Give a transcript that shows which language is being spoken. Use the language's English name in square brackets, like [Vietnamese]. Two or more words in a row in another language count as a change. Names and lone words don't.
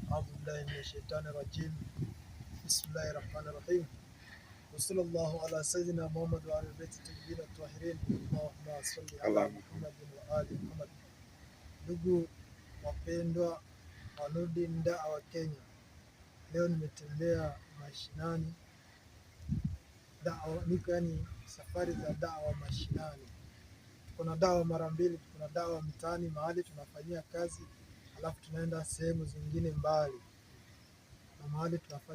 [Arabic] أعوذ بالله من الشيطان الرجيم. بسم الله الرحمن الرحيم. وصلى الله على سيدنا محمد وعلى البيت الطيبين الطاهرين. اللهم صل على محمد وآل محمد. [Swahili] Ndugu wapendwa wa Nurdin Da'wa Kenya, leo nimetembea mashinani niko safari za dawa mashinani. Kuna dawa mara mbili, kuna dawa mtaani mahali tunafanyia kazi, alafu tunaenda sehemu zingine mbali na mahali tunafanya.